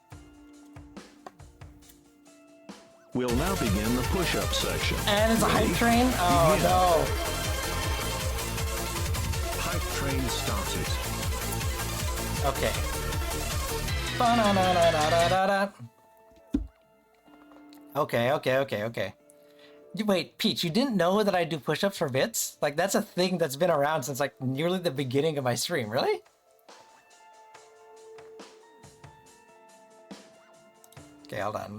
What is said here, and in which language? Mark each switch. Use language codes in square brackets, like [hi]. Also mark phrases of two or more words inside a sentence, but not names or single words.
[en] We'll now begin the push-up section. And it's a hype train? Oh Begin. no. Hype train started. Okay. Ba-na-na-na-na-na-na. Okay. Wait, Peach, you didn't know that I do push-ups for bits? Like, that's a thing that's been around since, like, nearly the beginning of my stream. Really? Okay, hold on.